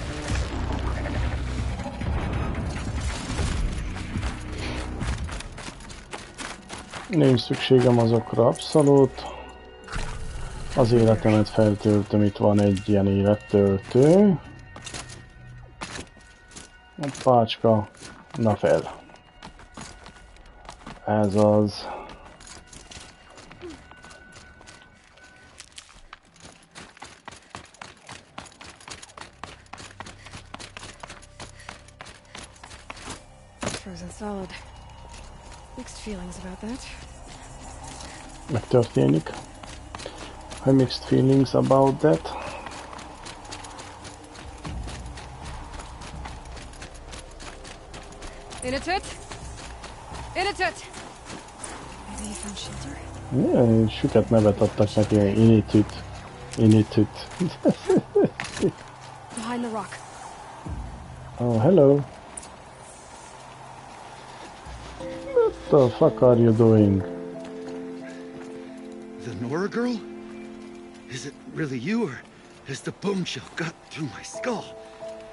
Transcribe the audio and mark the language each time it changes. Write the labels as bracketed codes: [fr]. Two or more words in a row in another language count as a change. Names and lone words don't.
[hu] Nincs szükségem azokra abszolút. Az életemet feltöltöm, itt van egy ilyen élettöltő. A pácska. Na fel. Ez az. [en] Frozen solid. Mixed feelings about that. [hu] Megtörténik. [en] I mixed feelings about that. Inatut! Maybe he found shelter? [hu] Milyen süket nevet adtak neki, Initut. [en] Behind the rock. Oh, hello. What the fuck are you doing? The Nora girl? Is it really you, or has the bone shell got through my skull?